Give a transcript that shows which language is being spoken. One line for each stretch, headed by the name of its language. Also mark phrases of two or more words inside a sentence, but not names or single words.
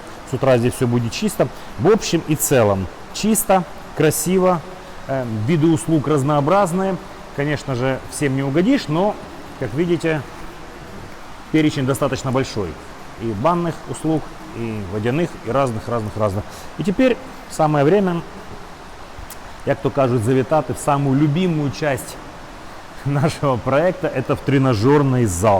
Russian: С утра здесь все будет чисто. В общем и целом, чисто, красиво, виды услуг разнообразные. Конечно же, всем не угодишь, но, как видите, перечень достаточно большой. И банных услуг, и водяных, и разных. И теперь самое время,
Ukrainian: як то кажуть,
Russian: завітати в самую любимую часть нашего проекта, это в тренажерный зал.